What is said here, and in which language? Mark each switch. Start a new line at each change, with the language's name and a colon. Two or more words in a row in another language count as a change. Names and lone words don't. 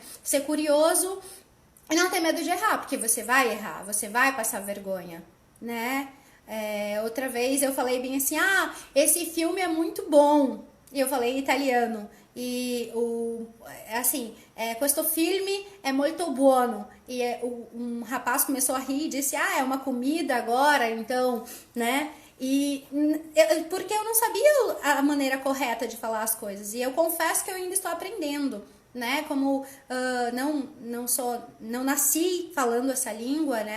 Portuguese: Ser curioso e não ter medo de errar, porque você vai errar, você vai passar vergonha, né? Outra vez eu falei bem assim, esse filme é muito bom. E eu falei em italiano. E
Italian: questo filme é molto buono.
Portuguese: E um rapaz começou a rir e disse, é uma comida agora, então, né? Porque eu não sabia a maneira correta de falar as coisas. E eu confesso que eu ainda estou aprendendo, né? Como não nasci falando essa língua, né?